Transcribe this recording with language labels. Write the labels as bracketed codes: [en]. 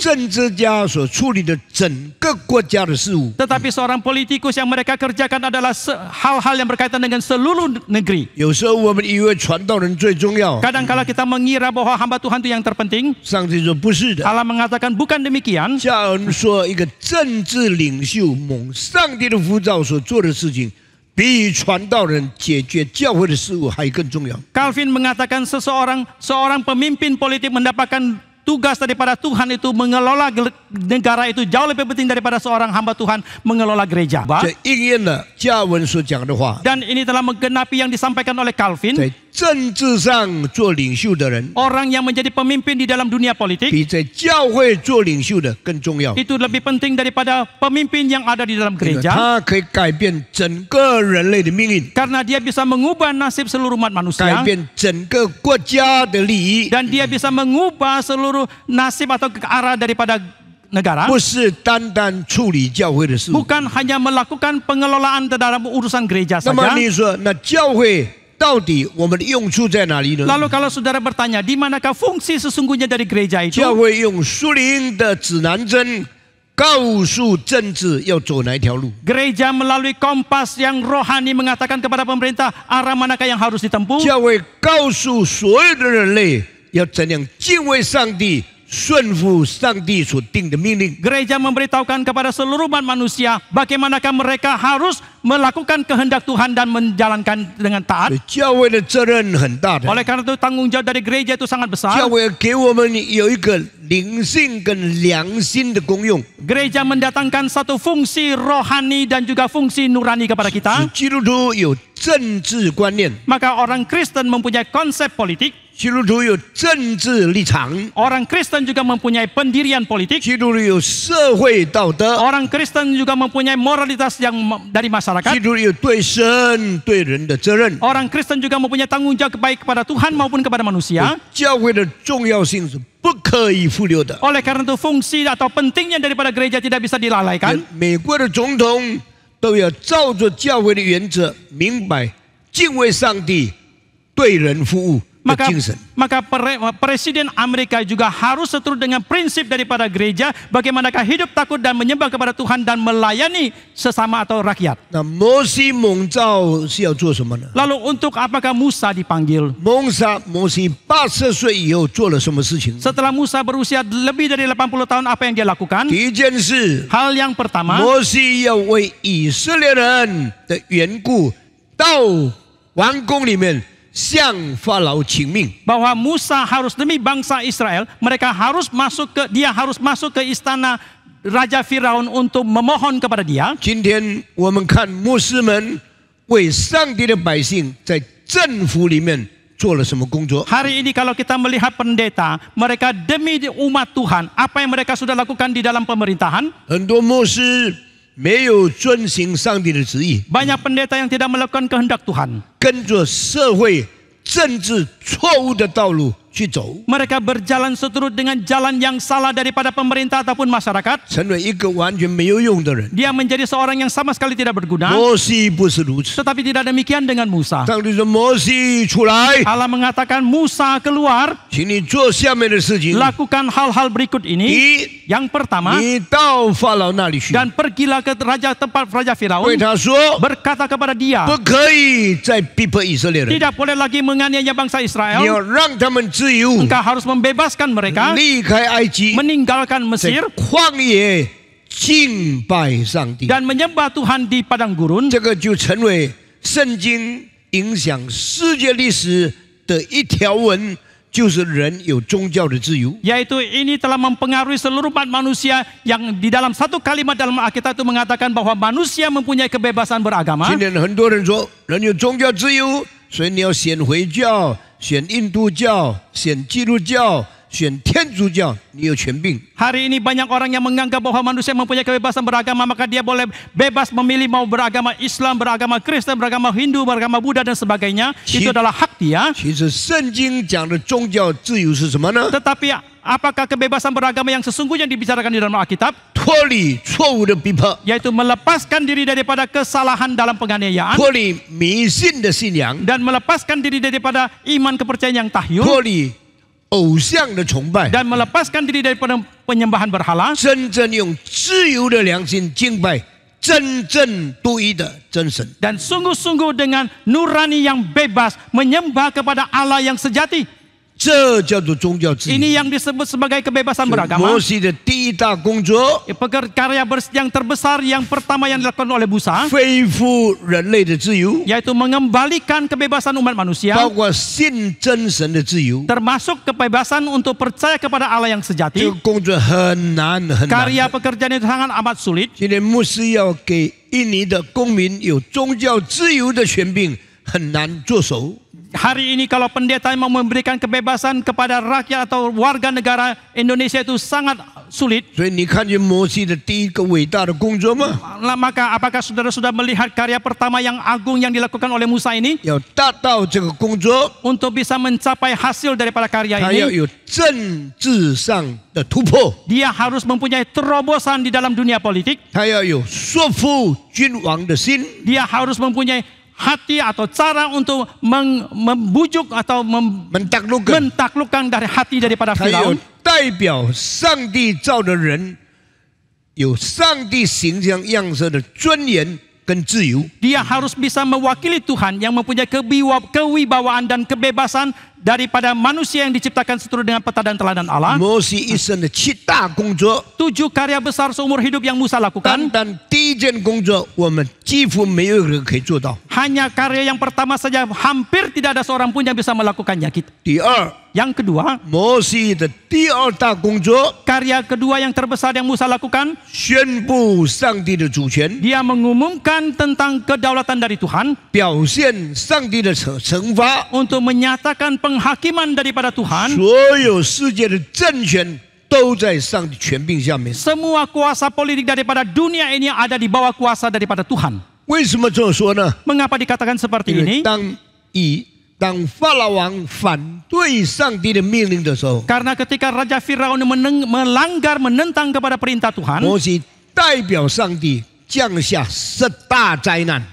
[zh] 政治家所处理的整个国家的事务。 [id] Tetapi seorang politikus yang mereka kerjakan adalah hal-hal yang berkaitan dengan seluruh negeri. [zh] 有时候我们以为传道人最重要， [id] Kadang-kala kita mengira bahwa hamba Tuhan itu yang terpenting. [zh] 上帝说不是的。 [id] Allah mengatakan bukan demikian. [zh] 加尔文说，一个政治领袖蒙上帝的呼召所做的事情，比传道人解决教会的事务还更重要。 [id] Calvin mengatakan seorang pemimpin politik mendapatkan tugas daripada Tuhan itu mengelola negara itu jauh lebih penting daripada seorang hamba Tuhan mengelola gereja. [zh] 这应验了加尔文所讲的话。 [id] Dan ini telah menggenapi yang disampaikan oleh Calvin. [zh] 在政治上做领袖的人， [id] Orang yang menjadi pemimpin di dalam dunia politik [zh] 比在教会做领袖的更重要。 [id] itu lebih penting daripada pemimpin yang ada di dalam [zh] 因为 [id] gereja. [zh] 他可以改变整个人类的命运， [id] Karena dia bisa mengubah nasib seluruh umat [zh] 改 [id] manusia. [zh] 变整个国家的利益， [id] Dan dia bisa mengubah seluruh nasib atau ke arah daripada negara. [zh] 不是单单处理教会的事务。 [id] Bukan hanya melakukan pengelolaan dalam urusan gereja [zh] 那么 [id] saja. [zh] 你说，那教会到底我们的用处在哪里呢？ [id] Lalu kalau saudara bertanya, di manakah fungsi sesungguhnya dari gereja itu? [zh] 教会用属灵的指南针告诉政治要走哪一条路。 [id] Gereja melalui kompas yang rohani mengatakan kepada pemerintah arah manakah yang harus ditempuh. [zh] 教会告诉所有的人类要怎样敬畏上帝，顺服上帝所定的命令。 [id] Gereja memberitahukan kepada seluruh umat manusia bagaimanakah mereka harus melakukan kehendak Tuhan dan menjalankan dengan taat. [zh] 所以教会的责任很大的。 [id] Oleh karena itu tanggung jawab dari gereja itu sangat besar. [zh] 教会给我们有一个灵性跟良心的功用。 [id] Gereja mendatangkan satu fungsi rohani dan juga fungsi nurani kepada [zh] 使 [id] kita. [zh] 基督徒有政治观念， [id] Maka orang Kristen mempunyai konsep politik. [zh] 基督徒有政治立场， [id] Orang Kristen juga mempunyai pendirian politik. [zh] 基督徒有社会道德， [id] Orang Kristen juga mempunyai moralitas yang dari [zh] 基 [id] masyarakat. [zh] 督徒有对神对人的责任。 [id] Orang Kristen juga mempunyai tanggung jawab baik kepada Tuhan maupun kepada manusia. [zh] 教会的重要性是不可以忽略的。 [id] Oleh karena itu fungsi atau pentingnya daripada gereja tidak bisa dilalaikan. [zh] 美国的总统都要照着教会的原则，明白敬畏上帝、对人服务的 [id] Maka [zh] 精神。 [id] Presiden Amerika juga harus seturut dengan prinsip daripada gereja, bagaimanakah hidup takut dan menyembah kepada Tuhan dan melayani sesama atau rakyat. [zh] 那摩西蒙召是要做什么呢？ [id] Lalu untuk apakah Musa dipanggil? [zh] 摩西80岁以后做了什么事情？ [id] Setelah Musa berusia lebih dari 80 tahun, apa yang dia lakukan? [zh] 第一件事， [id] Hal yang pertama, [zh] 摩西要为以色列人的缘故，到王宫里面向法老请命。 [id] bahwa Musa harus demi bangsa Israel, dia harus masuk ke istana Raja Firaun untuk memohon kepada dia. [zh] 今天我们看牧师们为上帝的百姓在政府里面做了什么工作？ [id] Hari ini kalau kita melihat pendeta, mereka demi umat Tuhan, apa yang mereka sudah lakukan di dalam pemerintahan? [zh] 很多牧师没有遵行上帝的旨意， [id] Banyak pendeta yang tidak melakukan kehendak Tuhan. [zh] 跟着社会政治错误的道路去走， [id] Mereka berjalan seturut dengan jalan yang salah daripada pemerintah ataupun masyarakat. [zh] 成为一个完全没有用的人。 [id] Dia menjadi seorang yang sama sekali tidak berguna. [zh] 摩西不是如此， [id] Tetapi tidak demikian dengan Musa. [zh] 上帝说：“摩西出来， [id] Allah mengatakan, Musa keluar, [zh] 请你做下面的事情。 [id] lakukan hal-hal berikut [zh] 第 [id] ini. [zh] 一， [id] Yang pertama, [zh] 你到法老那里去， [id] dan pergilah ke tempat Raja [zh] 对 [id] Firaun, [zh] 他说， [id] berkata kepada dia, [zh] 不可以再逼迫以色列人， [id] tidak boleh lagi menganiaya bangsa [zh] 你 [id] Israel. [zh] 要让他们自由， [id] Engkau harus membebaskan mereka, [zh] 离开埃及， [id] meninggalkan [zh] 在 [id] Mesir, [zh] 旷野敬拜上帝。 [id] dan menyembah Tuhan di padang gurun. [zh] 这个就成为圣经影响世界历史的一条文，就是人有宗教的自由。 [id] Yaitu ini telah mempengaruhi seluruh umat manusia yang di dalam satu kalimat dalam Alkitab itu mengatakan bahwa manusia mempunyai kebebasan beragama. [zh] 今天很多人说人有宗教自由，所以你要选回教、选印度教、选基督教、选天主教，你有权柄。 [id] Hari ini banyak orang yang menganggap bahwa manusia mempunyai kebebasan beragama, maka dia boleh bebas memilih mau beragama Islam, beragama Kristen, beragama Hindu, beragama Buddha dan sebagainya. Itu adalah hak dia. [zh] 其实圣经讲的宗教自由是什么呢？ [id] Tetapi apakah kebebasan beragama yang sesungguhnya dibicarakan di dalam Alkitab? [zh] 脱离错误的逼迫， [id] Yaitu melepaskan diri daripada kesalahan dalam penganiayaan [zh] 脱离迷信的信仰， [id] dan melepaskan diri daripada iman kepercayaan yang tahyul [zh] 脱离偶像的崇拜， [id] dan melepaskan diri daripada penyembahan berhala [zh] 真正用自由的良心敬拜真正独一的真神。 [id] dan sungguh-sungguh dengan nurani yang bebas menyembah kepada Allah yang sejati. [zh] 这叫做宗教自由。 [id] Ini yang disebut sebagai kebebasan [zh] 摩 [id] beragama. [zh] 西的第一大工作， [id] Karya yang terbesar yang pertama yang dilakukan oleh Musa [zh] 恢复人类的自由， [id] yaitu mengembalikan kebebasan umat manusia, [zh] 包括信真神的自由。 [id] termasuk kebebasan untuk percaya kepada Allah yang [zh] 这 [id] sejati. [zh] 个工作很难很难 [id] Karya [zh] 的。 [id] pekerjaan itu sangat amat sulit. [zh] 今天牧师要给印尼的公民有宗教自由的权柄，很难做手。 [id] Hari ini kalau pendeta mau memberikan kebebasan kepada rakyat atau warga negara Indonesia itu sangat sulit. [zh] 所以你看见摩西的第一个伟大的工作吗？ [id] Maka apakah saudara sudah melihat karya pertama yang agung yang dilakukan oleh Musa ini? [zh] 要达到这个工作， [id] Untuk bisa mencapai hasil daripada karya [zh] 他要 [id] ini, [zh] 有政治上的突破， [id] dia harus mempunyai terobosan di dalam dunia politik. [zh] 他要有说服君王的心， [id] Dia harus mempunyai hati atau cara untuk membujuk atau mentaklukkan， mentaklukkan dari hati daripada [zh] 他有 [id] Firaun. [zh] 代表上帝造的人，有上帝形象样式的尊严跟自由。 [id] Dia harus bisa mewakili Tuhan yang mempunyai kewibawaan dan kebebasan daripada manusia yang diciptakan seturut dengan peta dan teladan Allah. [zh] 摩西一生的7大工作， [id] 7 karya besar seumur hidup yang Musa [zh] 单 [id] lakukan. [zh] 单第一件工作，我们几乎没有人可以做到。 [id] Hanya karya yang pertama saja hampir tidak ada seorang pun yang bisa melakukannya. [zh] 第二， [id] Yang kedua, [zh] 摩西的第二大工作， [id] karya kedua yang terbesar yang Musa lakukan, [zh] 宣布上帝的主权， [id] dia mengumumkan tentang kedaulatan dari Tuhan, [zh] 表现上帝的惩罚， [id] untuk menyatakan penghakiman daripada Tuhan. [zh] 所有世界的政权都在上帝权柄下面。 [id] Semua kuasa politik daripada dunia ini ada di bawah kuasa daripada Tuhan. [zh] 为什么这么说呢？ [id] Mengapa dikatakan seperti [zh] 因为 [id] ini? [zh] 当法老王反对上帝的命令的时候， [id] Karena ketika Raja Firaun melanggar menentang kepada perintah Tuhan, [zh] 摩西代表上帝降下10大灾难。